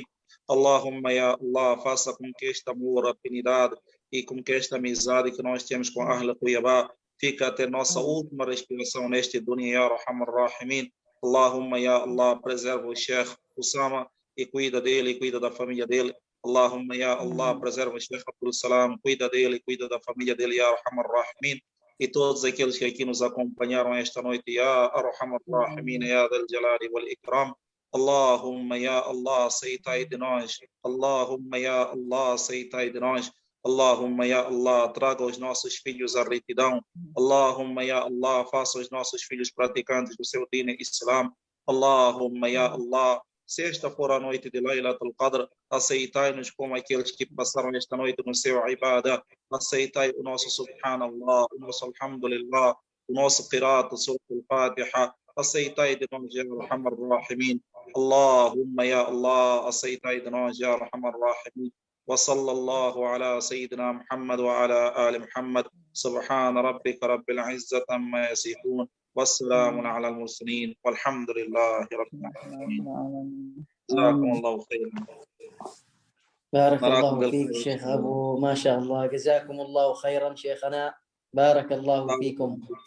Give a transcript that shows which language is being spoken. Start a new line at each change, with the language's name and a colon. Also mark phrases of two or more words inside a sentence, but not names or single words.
Arabic: اللهم، يا الله,
Portuguese: faça com que este amor, afinidade e com que esta amizade que nós temos com Ahl Cuiabá fique até nossa última respiração neste dunya,
Arabic: يا أرحم الراحمين. اللهم، يا الله,
Portuguese: preserva o Sheikh Osama e cuida dele e cuida da família dele.
Arabic: اللهم، يا الله,
Portuguese: preserva o Sheikh Abdul Salam, cuida dele e cuida da família dele,
Arabic: يا أرحم الراحمين.
Portuguese: E todos aqueles que aqui nos acompanharam esta noite,
Arabic: يا أرحم الراحمين، يا ذا الجلال والإكرام. اللهم، يا الله,
Portuguese: aceitai de nós.
Arabic: اللهم، يا الله,
Portuguese: aceitai de nós.
Arabic: اللهم، يا الله,
Portuguese: traga os nossos filhos à retidão.
Arabic: اللهم، يا الله,
Portuguese: faça os nossos filhos praticantes do seu dino Islam.
Arabic: اللهم، يا الله,
Portuguese: se esta for a noite de Laylatul Qadr, aceitai-nos como aqueles que passaram esta noite no seu ibadah. Aceitai o nosso Subhanallah, o nosso Alhamdulillah, o nosso Qiraat, o Surah Al-Fatiha. Aceitai de nós,
Arabic: يا أرحم الراحمين. اللهم، يا الله,
Portuguese: aceitai de nós,
Arabic: يا أرحم الراحمين. وصلى الله على سيدنا محمد وعلى آل محمد سبحان ربك رب العزة عما يصفون والسلام على المرسلين والحمد لله رب العالمين. جزاكم الله خيرا. بارك الله فيك شيخ أبو، ما شاء الله، جزاكم الله خيرا شيخنا، بارك الله فيكم.